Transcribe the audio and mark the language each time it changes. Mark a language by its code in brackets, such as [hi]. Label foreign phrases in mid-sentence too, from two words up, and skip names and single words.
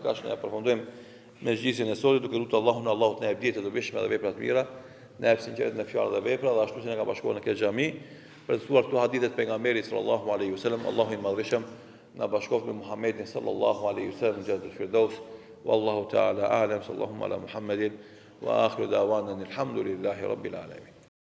[sq] Ka ne aprofundojmë me zgjidhjen e sotit duke lutur Allahun, Allahu të na jap ditë të dobishme dhe vepra të mira, në hap sinqerit në fjalë dhe vepra dhe ashtu si na ka bashkuar në këtë xhami për të thuar këto hadithe të pejgamberit [ar] صلى الله عليه وسلم. [sq] Allahu i madhëshëm na bashkoft me Muhammedin [ar] صلى الله عليه وسلم [sq] në Jannatul Firdaus. [ar] والله تعالى أعلم. صلى الله على محمد وآخر دعوانا الحمد لله رب العالمين.